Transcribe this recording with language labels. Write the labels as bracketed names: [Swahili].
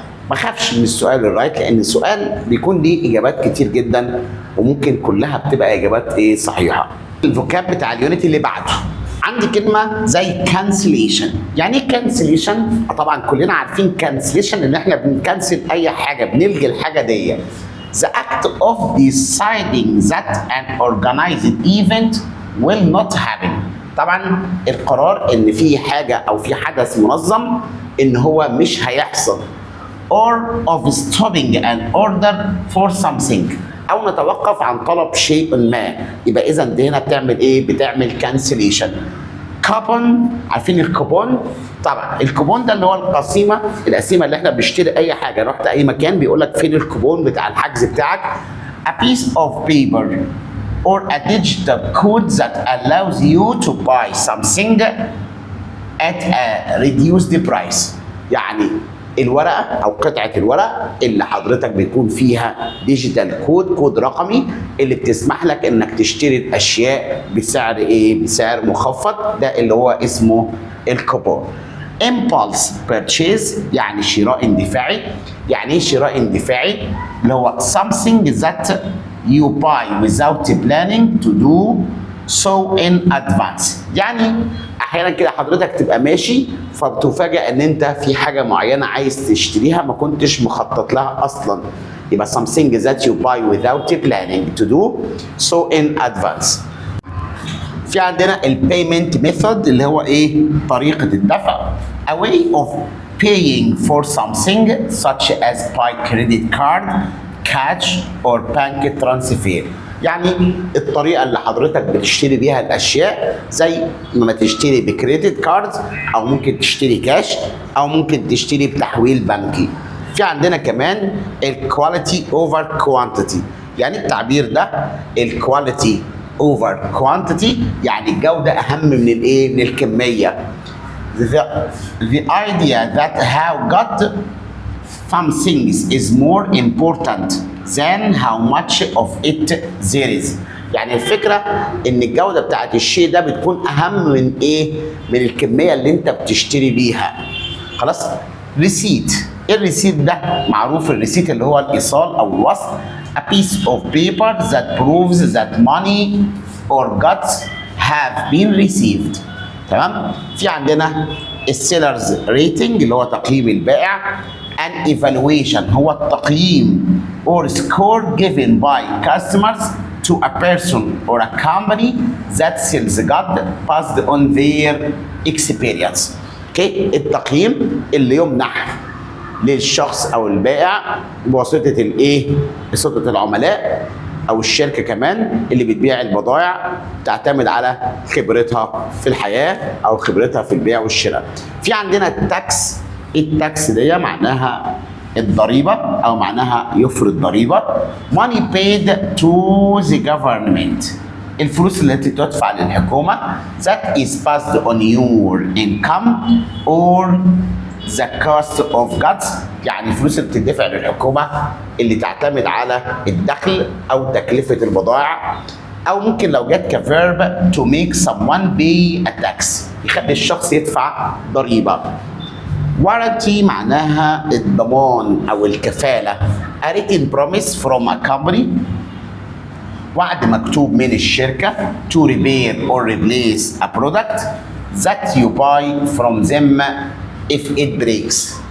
[Arabic] ما اخافش من السؤال الرايت، لان السؤال بيكون ليه اجابات كتير جدا وممكن كلها بتبقى اجابات ايه؟ صحيحه. الفوكاب بتاع اليونت اللي بعده عندي كلمه زي cancellation. يعني ايه cancellation؟ طبعا كلنا عارفين cancellation ان احنا بنكنسل اي حاجه، بنلغي الحاجه دي. [English] The act of deciding that an organized event will not happen. [Arabic] طبعا القرار ان في حاجه او في حدث منظم ان هو مش هيحصل. [English] or of stopping an order for something، [Arabic] او نتوقف عن طلب شيء ما. يبقى اذا دي هنا بتعمل ايه؟ بتعمل cancellation. كوبون، عارفين الكوبون؟ طبعا الكوبون ده اللي هو القسيمه اللي احنا بنشتري اي حاجه، رحت اي مكان بيقول لك فين الكوبون بتاع الحجز بتاعك. [English] a piece of paper or a digital code that allows you to buy something at a reduced price. [Arabic] يعني الورقه او قطعه الورق اللي حضرتك بيكون فيها ديجيتال كود رقمي اللي بتسمح لك انك تشتري الاشياء بسعر ايه؟ بسعر مخفض، ده اللي هو اسمه الكوبون. [English] impulse purchase [Arabic] يعني شراء اندفاعي. يعني ايه شراء اندفاعي؟ اللي هو [English] something that you buy without planning to do so in advance. [Arabic] يعني احيانا كده حضرتك تبقى ماشي فبتفاجئ ان انت في حاجه معينه عايز تشتريها ما كنتش مخطط لها اصلا. [English] يبقى something that you buy without planning to do so in advance. [Arabic] في عندنا البيمنت ميثود اللي هو ايه؟ طريقه الدفع. [English] a way of paying for something such as by credit card, cash or bank transfer. [Arabic] يعني الطريقه اللي حضرتك بتشتري بيها الاشياء، زي ما تشتري بكريدت كارد او ممكن تشتري كاش او ممكن تشتري بتحويل بنكي. في عندنا كمان الكواليتي اوفر كوانتيتي. يعني التعبير ده الكواليتي اوفر كوانتيتي يعني الجوده اهم من الايه؟ من الكميه. [English] The idea that how got some things is more important than how much of it there is. [Arabic] يعني الفكره ان الجوده بتاعت الشيء ده بتكون اهم من ايه؟ من الكميه اللي انت بتشتري بيها. خلاص؟ ريسيت. ايه الريسيت ده؟ معروف الريسيت اللي هو الايصال او الوصل. [English] a piece of paper that proves that money or goods have been received. [Arabic] تمام؟ في عندنا السيلرز ريتنج اللي هو تقييم البائع. [English] an evaluation [Arabic] هو التقييم [English] or score given by customers to a person or a company that sells goods based on their experience. [Arabic] اوكي؟ التقييم اللي يمنح للشخص او البائع بواسطه الايه؟ بواسطه العملاء او الشركه كمان اللي بتبيع البضائع تعتمد على خبرتها في الحياه او خبرتها في البيع والشراء. في عندنا التاكس. التاكس دي معناها الضريبه او معناها يفرض ضريبه. [English] money paid to the government. [Arabic] الفلوس التي تدفع للحكومه [English] that is passed on your income or the cost of goods. [Arabic] يعني الفلوس اللي بتدفع للحكومه اللي تعتمد على الدخل او تكلفه البضائع، او ممكن لو جت كفيرب [English] to make someone pay a tax [Arabic] يخلي الشخص يدفع ضريبه. warranty معناها الضمان او الكفاله. [English] a written promise from a company [Arabic] وعد مكتوب من الشركه [English] to repair or replace a product that you buy from them if it breaks.